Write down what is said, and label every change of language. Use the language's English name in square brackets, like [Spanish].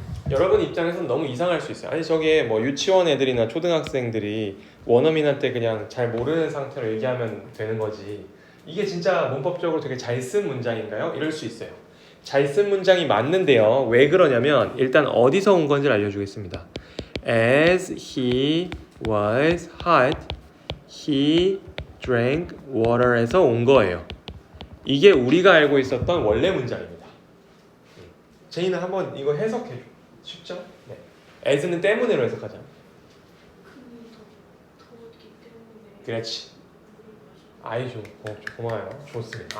[Korean] 여러분 입장에서는 너무 이상할 수 있어요. 아니 저게 뭐 유치원 애들이나 초등학생들이 원어민한테 그냥 잘 모르는 상태로 얘기하면 되는 거지. 이게 진짜 문법적으로 되게 잘 쓴 문장인가요? 이럴 수 있어요. 잘 쓴 문장이 맞는데요. 왜 그러냐면 일단 어디서 온 건지를 알려주겠습니다. [English] As he was hot, he drank water [Korean] 에서 온 거예요. 이게 우리가 알고 있었던 원래 문장입니다. 제이는 한번 이거 해석해줘. 쉽죠? 네. as는 때문에로 해석하자. 더웠기 때문에. 그렇지. 아이 고마워요. 좋습니다.